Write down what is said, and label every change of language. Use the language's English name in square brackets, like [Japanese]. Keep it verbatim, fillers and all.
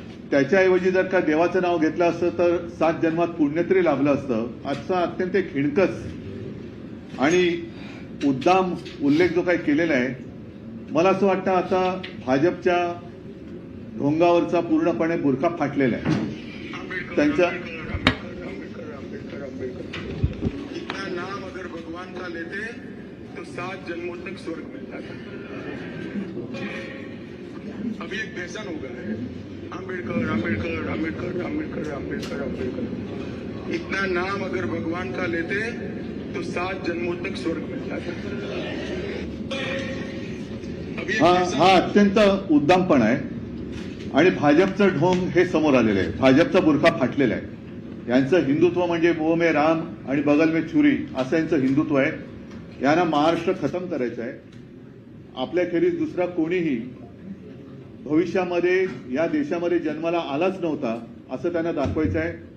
[Marathi] त्याच्याऐवजी जर का देवाचं नाव घेतलं असतं तर सात जन्मात पुण्य तरी लाभलं असतं. आजचा अत्यंत खिणकस आणि उद्दाम उल्लेख जो काही केलेला आहे, मला असं वाटतं आता भाजपच्या ढोंगावरचा पूर्णपणे बुरखा फाटलेला आहे. त्यांचा [Hindi] अम्बेडकर अम्बेडकर अम्बेडकर इतना नाम अगर भगवान का लेते तो सात जन्मों तक स्वर्ग मिलता था. अभी एक फैशन हो गया है अम्बेडकर अम्बेडकर अम्बेडकर अम्बेडकर अम्बेडकर अम्बेडकर इतना नाम अगर भगवान का लेते तो सात जन्मों तक स्वर्ग मिलता था. अभी हा एक हा फैशन- [Marathi] अत्यंत उद्दामपण आहे आणि भाजपचं ढोंग हे समोर आलेलं आहे. भाजपचा बुरखा फाटलेला आहे. यांचं हिंदुत्व म्हणजे [Hindi] मोह मे राम [Marathi] आणि [Hindi] बगल मे छुरी [Marathi] असं यांचं हिंदुत्व आहे. यांना महाराष्ट्र खतम करायचं आहे. आपल्याखेरीज दुसरा कोणीही भविष्यामध्ये या देशामध्ये जन्माला आलाच नव्हता असं त्यांना दाखवायचं आहे.